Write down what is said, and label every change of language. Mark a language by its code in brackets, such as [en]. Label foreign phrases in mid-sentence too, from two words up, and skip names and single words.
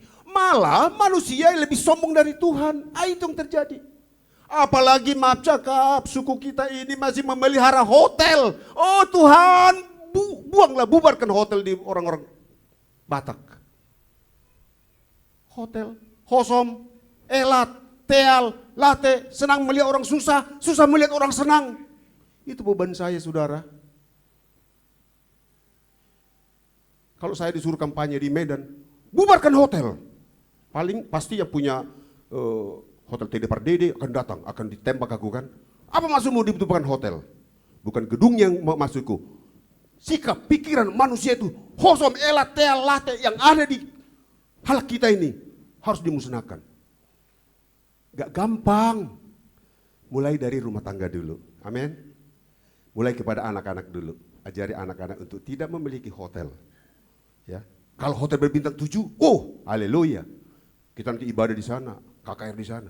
[id] Malah manusia yang lebih sombong dari Tuhan. Itu yang terjadi. Apalagi maaf cakap, suku kita ini masih memelihara hotel. Oh Tuhan, buanglah, bubarkan hotel di orang-orang Batak. Hotel, [bbc] hosom, elat, teal, late, [id] senang melihat orang susah, susah melihat orang senang. Itu beban saya, saudara. Kalau saya disuruh kampanye di Medan, bubarkan hotel. Paling pasti yang punya hotel TD Pardede akan datang, akan ditembak aku kan. Apa maksudmu dibutuhkan hotel? Bukan gedung yang maksudku. Sikap, pikiran manusia itu, [bbc] hosom, elat, teal, late [id] yang ada di hal kita ini harus dimusnahkan. Gak gampang. Mulai dari rumah tangga dulu. Amin. Mulai kepada anak-anak dulu. Ajari anak-anak untuk tidak memiliki hotel. Ya. Kalau hotel berbintang 7, oh, haleluya. Kita nanti ibadah di sana, KKR di sana.